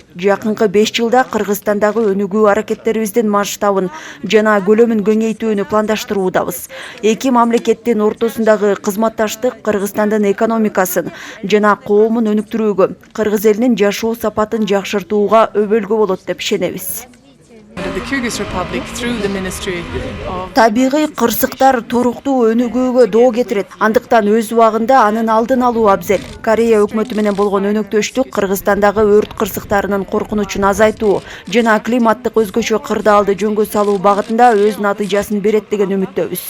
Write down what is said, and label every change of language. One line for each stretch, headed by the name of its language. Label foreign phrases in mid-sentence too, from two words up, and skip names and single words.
Kyrgyz: Жакынкы 5 жылда Кыргызстандагы өнүгүү аракеттерибиздин масштабын жана көлөмүн кеңейтүүнү пландаштыруудабыз. Эки мамлекеттин ортосундагы кызматташтык Кыргызстандын экономикасын жана коомун өнүктүрүүгө, кыргыз элинин жашоо сапатын жакшыртууга өбөлгө болот деп ишенебиз.
English: The Kyrgyz Republic through the Ministry of
Kyrgyz: Табигый кырсыктар туруктуу өнүгүүгө доо кетирет. Андыктан өз убагында анын алдын алуу абзел. Корея өкмөтү менен болгон өнөктөштүк Кыргызстандагы өрт кырсыктарынын коркунучун азайтуу жана климаттык өзгөчө кырдаалды жөнгө салуу багытында өз натыйжасын берет деген үмүттөбүз.